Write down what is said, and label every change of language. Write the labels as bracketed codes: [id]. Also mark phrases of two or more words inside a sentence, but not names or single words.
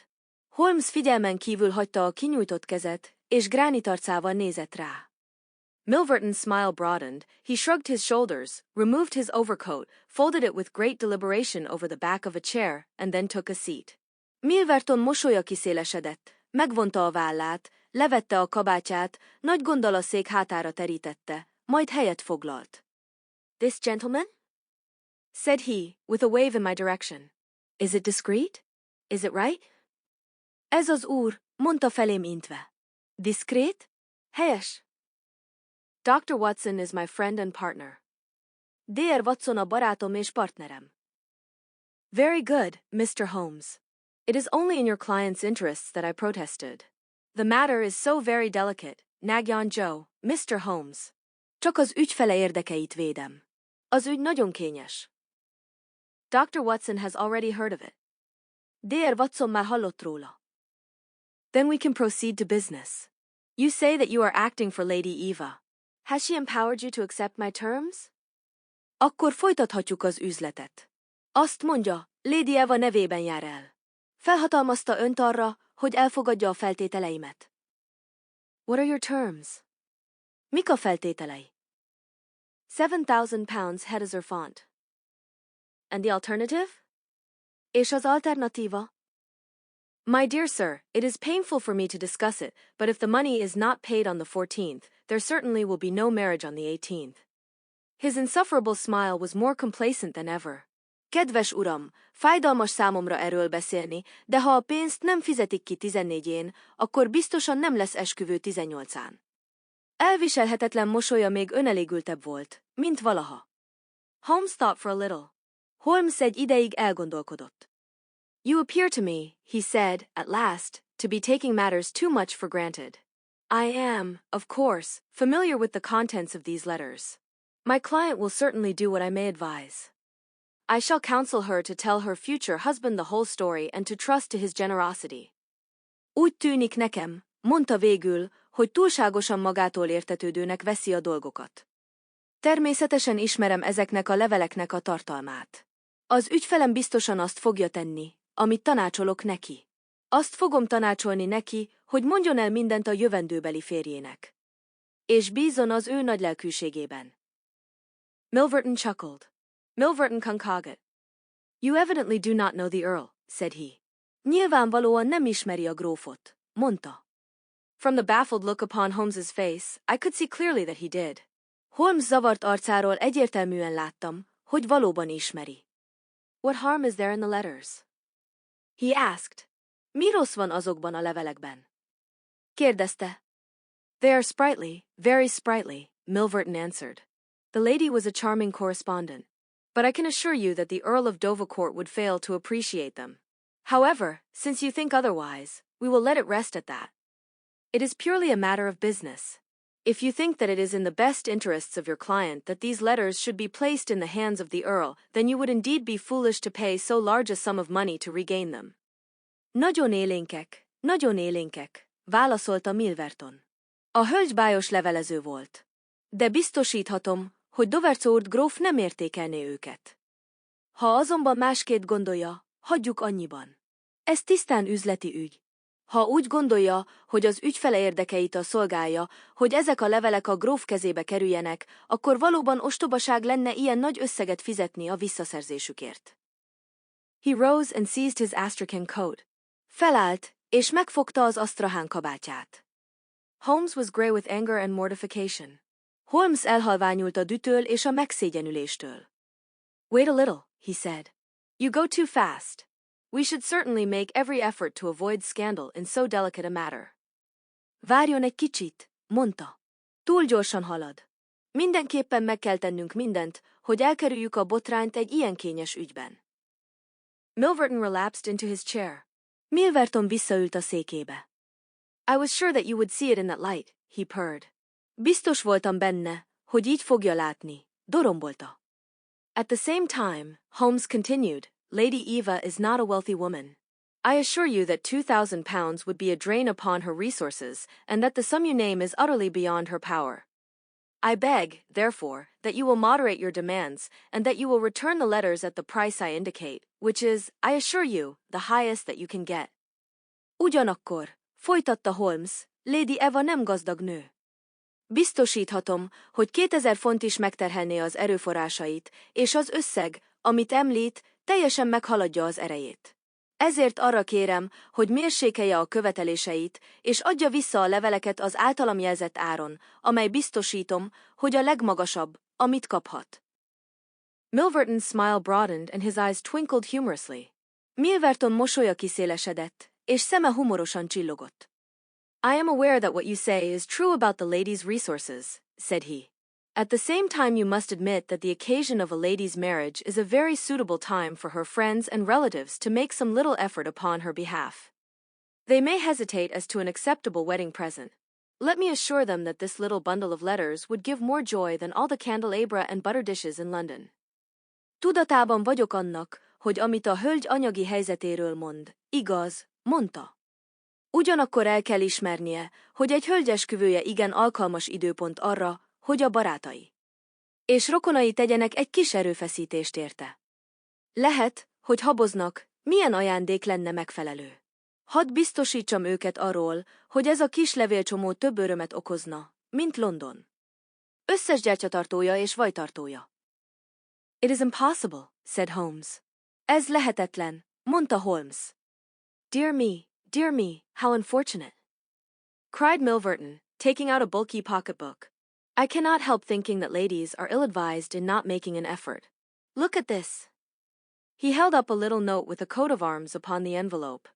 [hu] Holmes figyelmen kívül hagyta a kinyújtott kezet, és gránitarcával nézett rá. [en] Milverton's smile broadened, he shrugged his shoulders, removed his overcoat, folded it with great deliberation over the back of a chair, and then took a seat. [hu] Milverton mosolya kiszélesedett, megvonta a vállát, levette a kabátját, nagy gonddal a szék hátára terítette, majd helyet foglalt. [en] "This gentleman?" said he, with a wave in my direction. "Is it discreet? Is it right?" [hu] "Ez az úr," mondta felém intve. "Diszkrét? Helyes." [en] Dr. Watson is my friend and partner. [hu] Dr. Watson a barátom és partnerem. [en] "Very good, Mr. Holmes. It is only in your client's interests that I protested. The matter is so very delicate, [hu] Nagyan Joe, [en] Mr. Holmes. [hu] Csak az ügyfele érdekeit védem. Az ügy nagyon kényes." [en] Dr. Watson has already heard of it. [hu] Dr. Watson már hallott róla. [en] "Then we can proceed to business. You say that you are acting for Lady Eva. Has she empowered you to accept my terms?" [hu] Akkor folytathatjuk az üzletet. Azt mondja, Lady Eva nevében jár el. Felhatalmazta önt arra, hogy elfogadja a feltételeimet. [en] "What are your terms?" [hu] Mik a feltételei? [en] £7,000 head as font. And the alternative? [hu] És az alternatíva? [en] My dear sir, it is painful for me to discuss it, but if the money is not paid on the 14th, there certainly will be no marriage on the 18th. His insufferable smile was more complacent than ever. [hu] "Kedves uram, fájdalmas számomra erről beszélni, de ha a pénzt nem fizetik ki 14-én, akkor biztosan nem lesz esküvő 18-án. Elviselhetetlen mosolya még önelégültebb volt, mint valaha. [en] Holmes thought for a little. [hu] Holmes egy ideig elgondolkodott. [en] "You appear to me," he said, at last, "to be taking matters too much for granted. I am, of course, familiar with the contents of these letters. My client will certainly do what I may advise. I shall counsel her to tell her future husband the whole story and to trust to his generosity." [hu] Úgy tűnik nekem, mondta végül, hogy túlságosan magától értetődőnek veszi a dolgokat. Természetesen ismerem ezeknek a leveleknek a tartalmát. Az ügyfelem biztosan azt fogja tenni, amit tanácsolok neki. Azt fogom tanácsolni neki, hogy mondjon el mindent a jövendőbeli férjének. És bízon az ő nagylelkűségében. [en] Milverton chuckled. Milverton konkagat. "You evidently do not know the Earl," said he. [hu] "Nyilvánvalóan nem ismeri a grófot," mondta. [en] From the baffled look upon Holmes's face, I could see clearly that he did. [hu] Holmes zavart arcáról egyértelműen láttam, hogy valóban ismeri. [en] "What harm is there in the letters?" he asked. [hu] Mi rossz van azokban a levelekben? Kérdezte. [en] "They are sprightly, very sprightly," Milverton answered. "The lady was a charming correspondent, but I can assure you that the Earl of Dovercourt would fail to appreciate them. However, since you think otherwise, we will let it rest at that. It is purely a matter of business. If you think that it is in the best interests of your client that these letters should be placed in the hands of the Earl, then you would indeed be foolish to pay so large a sum of money to regain them." [hu] Nagyon élénkek, válaszolta Milverton. A hölgy bájos levelező volt. De biztosíthatom, hogy Dovercourt gróf nem értékelné őket. Ha azonban másként gondolja, hagyjuk annyiban. Ez tisztán üzleti ügy. Ha úgy gondolja, hogy az ügyfele érdekeit a szolgálja, hogy ezek a levelek a gróf kezébe kerüljenek, akkor valóban ostobaság lenne ilyen nagy összeget fizetni a visszaszerzésükért. [en] He rose and seized his astrakhan coat. [hu] Felállt, és megfogta az asztrahán kabátját. [en] Holmes was grey with anger and mortification. [hu] Holmes elhalványult a dühtől és a megszégyenüléstől. [en] Wait a little, he said. You go too fast. We should certainly make every effort to avoid scandal in so delicate a matter. [hu] Várjon egy kicsit, mondta. Túl gyorsan halad. Mindenképpen meg kell tennünk mindent, hogy elkerüljük a botrányt egy ilyen kényes ügyben. [en] Milverton relapsed into his chair. [hu] Milverton visszaült a székébe. [en] I was sure that you would see it in that light, he purred. [hu] Biztos voltam benne, hogy így fogja látni, dorombolta. [en] At the same time, Holmes continued, Lady Eva is not a wealthy woman. I assure you that £2,000 would be a drain upon her resources, and that the sum you name is utterly beyond her power. I beg, therefore, that you will moderate your demands, and that you will return the letters at the price I indicate, which is, I assure you, the highest that you can get. [hu] Ugyanakkor, folytatta Holmes, Lady Eva nem gazdag nő. Biztosíthatom, hogy 2000 font is megterhelné az erőforrásait, és az összeg, amit említ, teljesen meghaladja az erejét. Ezért arra kérem, hogy mérsékelje a követeléseit, és adja vissza a leveleket az általam jelzett áron, amely biztosítom, hogy a legmagasabb, amit kaphat. [en] Milverton's smile broadened and his eyes twinkled humorously. [hu] Milverton mosolya kiszélesedett, és szeme humorosan csillogott. [en] I am aware that what you say is true about the lady's resources, said he. At the same time you must admit that the occasion of a lady's marriage is a very suitable time for her friends and relatives to make some little effort upon her behalf. They may hesitate as to an acceptable wedding present. Let me assure them that this little bundle of letters would give more joy than all the candelabra and butter dishes in London. [hu] Tudatában vagyok annak, hogy amit a hölgy anyagi helyzetéről mond, igaz, mondta. Ugyanakkor el kell ismernie, hogy egy hölgyesküvője igen alkalmas időpont arra, hogy a barátai és rokonai tegyenek egy kis erőfeszítést érte. Lehet, hogy haboznak, milyen ajándék lenne megfelelő. Hadd biztosítsam őket arról, hogy ez a kis levélcsomó több örömet okozna, mint London. Összes gyertyatartója és vajtartója. [en] It is impossible, said Holmes. [hu] Ez lehetetlen, mondta Holmes. [en] Dear me, how unfortunate, cried Milverton, taking out a bulky pocketbook. I cannot help thinking that ladies are ill-advised in not making an effort. Look at this. He held up a little note with a coat of arms upon the envelope.